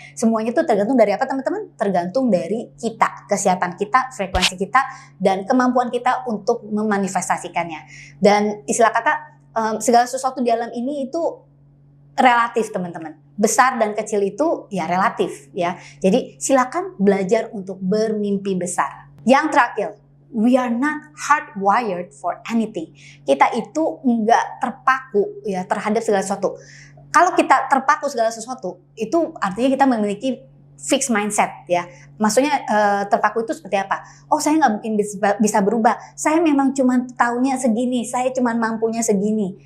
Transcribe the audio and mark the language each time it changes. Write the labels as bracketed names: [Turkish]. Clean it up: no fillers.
[Indonesian] Semuanya itu tergantung dari apa teman-teman? Tergantung dari kita, kesiapan kita, frekuensi kita, dan kemampuan kita untuk memanifestasikannya. Dan istilah kata segala sesuatu di alam ini itu relatif teman-teman. Besar dan kecil itu ya relatif ya. Jadi silakan belajar untuk bermimpi besar. Yang terakhir, [English] we are not hardwired for anything. [Indonesian] Kita itu enggak terpaku ya terhadap segala sesuatu. Kalau kita terpaku segala sesuatu, itu artinya kita memiliki fixed mindset ya. Maksudnya terpaku itu seperti apa? Oh, saya nggak mungkin bisa berubah. Saya memang cuma taunya segini. Saya cuma mampunya segini.